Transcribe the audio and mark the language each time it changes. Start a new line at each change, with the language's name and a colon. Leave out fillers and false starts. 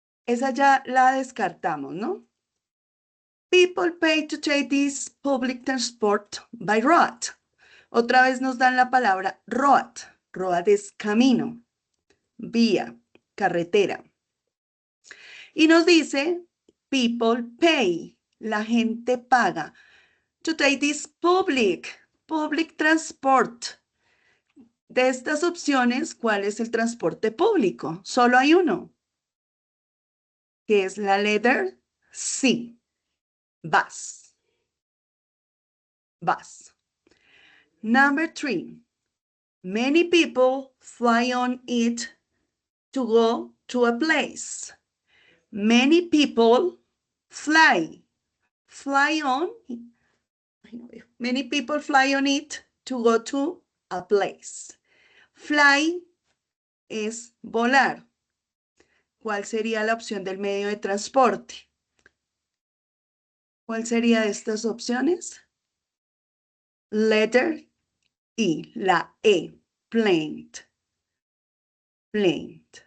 Spanish: Esa ya la descartamos, ¿no?
English: People pay to take this public transport by road.
Spanish: Otra vez nos dan la palabra road. Road es camino, vía, carretera. Y nos dice, people pay, la gente paga.
English: To take this public transport.
Spanish: De estas opciones, ¿cuál es el transporte público? Solo hay uno, que es la letter C, bus, bus.
English: Number 3, many people fly on it to go to a place. Many people fly, fly on, many people fly on it to go to a place.
Spanish: Fly es volar. ¿Cuál sería la opción del medio de transporte? ¿Cuál sería de estas opciones? Letter E, la E, plane, plane.